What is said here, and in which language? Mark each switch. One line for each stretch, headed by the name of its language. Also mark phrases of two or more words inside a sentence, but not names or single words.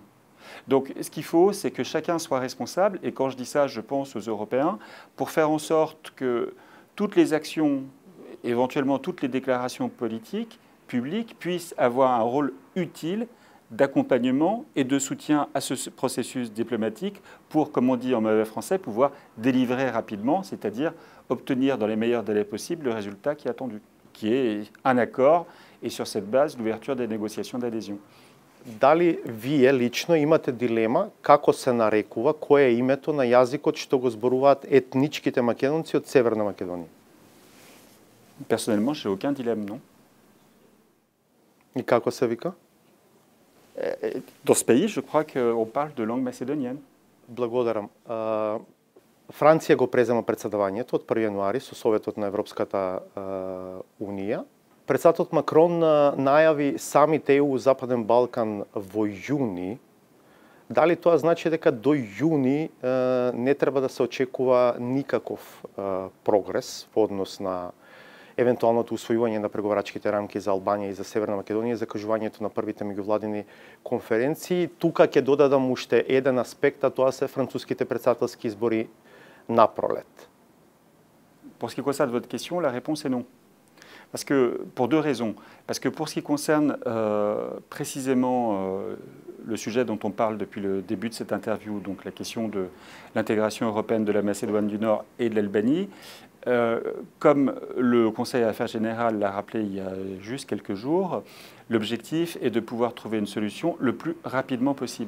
French: Donc, ce qu'il faut, c'est que chacun soit responsable, et quand je dis ça, je pense aux Européens, pour faire en sorte que toutes les actions, éventuellement toutes les déclarations politiques, publiques, puissent avoir un rôle utile d'accompagnement et de soutien à ce processus diplomatique pour, comme on dit en mauvais français, pouvoir délivrer rapidement, c'est-à-dire obtenir dans les meilleurs délais possibles le résultat qui est attendu, qui est un accord et sur cette base l'ouverture des négociations d'adhésion.
Macedonian: Дали вие лично имате дилема како се нарекува, кое е името на јазикот што го зборуваат етничките македонци од Северна Македонија?
French: Personnellement, j'ai aucun dilemme, non.
Macedonian: И како се вика?
French: Dans ce pays, je crois qu'on parle de langue macédonienne.
Macedonian: Благодарам. Франција го презема председавањето од 1 јануари со Советот на Европската унија. Председателот Макрон најави самите ЕУ Западен Балкан во јуни. Дали тоа значи дека до јуни не треба да се очекува никаков прогрес во однос на евентуалното усвојување на преговарачките рамки за Албанија и за Северна Македонија, закажувањето на првите меѓувладини конференции? Тука ќе додадам уште еден аспект, а тоа се француските председателски избори на пролет.
French: Pour ce qui concerne votre question, la réponse est non. Parce que, pour deux raisons. Parce que pour ce qui concerne précisément le sujet dont on parle depuis le début de cette interview, donc la question de l'intégration européenne de la Macédoine du Nord et de l'Albanie, Comme le Conseil Affaires Générales l'a rappelé il y a juste quelques jours, l'objectif est de pouvoir trouver une solution le plus rapidement possible.